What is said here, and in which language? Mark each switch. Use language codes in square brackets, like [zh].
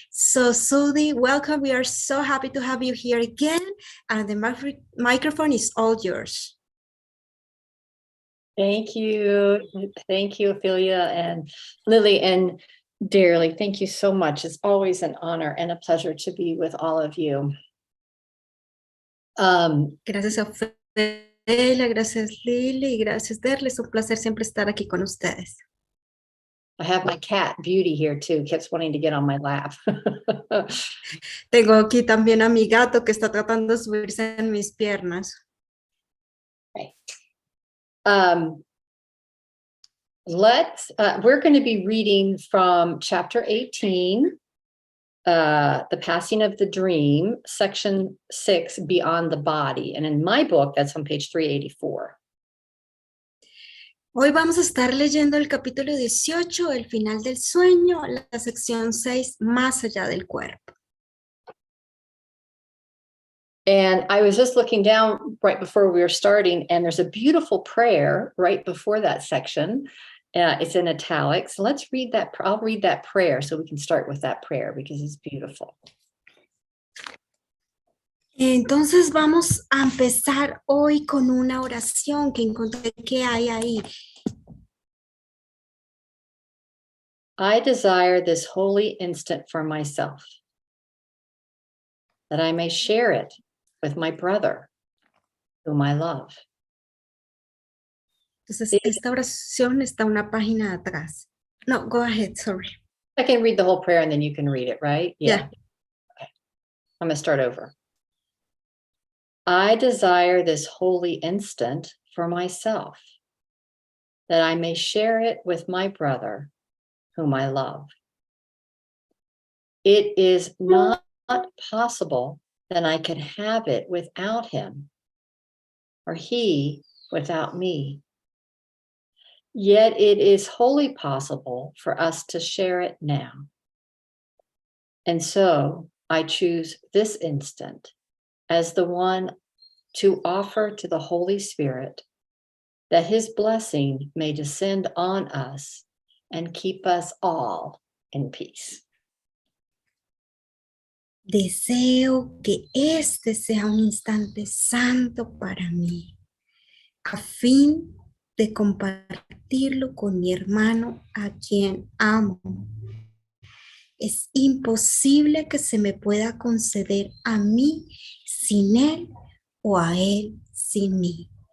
[en] So Sudie, welcome. We are so happy to have you here again. And the microphone is all yours. Thank you, Ophelia and Lily and dearly. Thank you so much. It's always an honor and a pleasure to be with all of you. [es] Gracias a Ophelia, gracias Lily, gracias Derle. Es un placer siempre estar aquí con ustedes. [en] I have my cat Beauty here too. Keeps wanting to get on my lap. [es] Tengo aquí también a mi gato que está tratando de subirse en mis piernas. [en] Okay. We're going to be reading from chapter 18, The Passing of the Dream, section 6, Beyond the Body. And in my book, that's on page 384. [es] Hoy vamos a estar leyendo el capítulo 18, El final del sueño, la sección 6, Más allá del cuerpo. [en] And I was just looking down right before we were starting, and there's a beautiful prayer right before that section. It's in italics. Let's read that. I'll read that prayer so we can start with that prayer because it's beautiful. [es] Entonces vamos a empezar hoy con una oración que encontré que hay ahí. [en] I desire this holy instant for myself, that I may share it with my brother, whom I love. [es] Entonces esta oración está una página atrás. [en] No, go ahead, sorry. I can read the whole prayer and then you can read it, right? Yeah. Okay. I'm going to start over. I desire this holy instant for myself, that I may share it with my brother, whom I love. It is not possible that I can have it without him, or he without me. Yet it is wholly possible for us to share it now. And so I choose this instant as the one to offer to the Holy Spirit that his blessing may descend on us and keep us all in peace. [es] Deseo que este sea un instante santo para mí, a fin de compartirlo con mi hermano a quien amo. Es imposible que se me pueda conceder a mí sin él o a él sin mí.